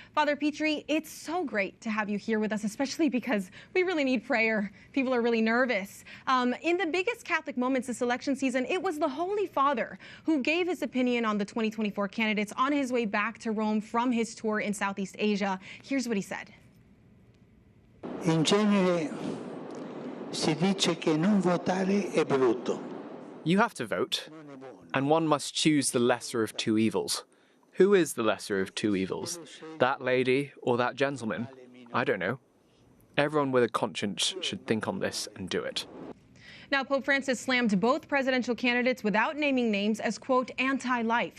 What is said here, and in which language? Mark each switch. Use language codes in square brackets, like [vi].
[en] Father Petrie, it's so great to have you here with us, especially because we really need prayer. People are really nervous. In the biggest Catholic moments this election season, it was the Holy Father who gave his opinion on the 2024 candidates on his way back to Rome from his tour in Southeast Asia. Here's what he said. [it] In genere, si dice che non votare è brutto. [en] You have to vote, and one must choose the lesser of two evils. Who is the lesser of two evils? That lady or that gentleman? I don't know. Everyone with a conscience should think on this and do it. Now, Pope Francis slammed both presidential candidates without naming names as, quote, anti-life.